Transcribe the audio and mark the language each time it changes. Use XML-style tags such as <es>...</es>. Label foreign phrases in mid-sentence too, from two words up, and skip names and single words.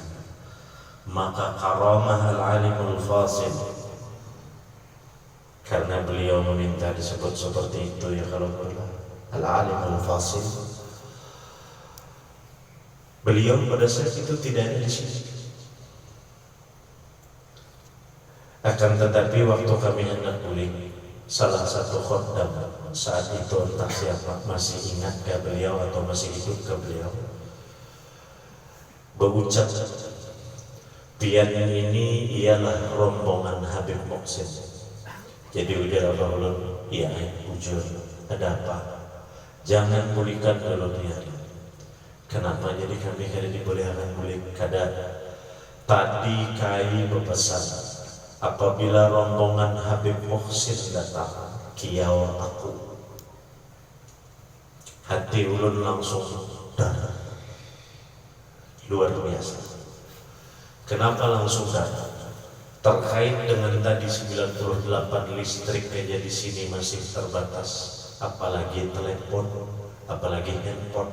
<id>Maka karamah</id> <ar>العالم الفاضل,</ar> <id>karena beliau meminta disebut seperti itu ya, kalau</id> <ar>العالم الفاضل,</ar> <id>beliau pada saat itu tidak ada di sini. Akan tetapi waktu kami hendak pulang, salah satu khodam saat itu, entah siapa, masih ingat ke beliau atau masih hidup ke beliau, berucap, pian ini ialah rombongan Habib Muhsin. Jadi ujar Abah ulun, iya ujur, ada apa? Jangan pulihkan dulu pian. Kenapa jadi kami kada dibolehkan pulih? Kada. Tadi kai berpesan, apabila rombongan Habib Muhsin datang, kiau aku. Hati ulun langsung darah. Luar biasa. Kenapa langsung darah? Terkait dengan tadi 98 listrik aja di sini masih terbatas, apalagi telepon, apalagi handphone.</id>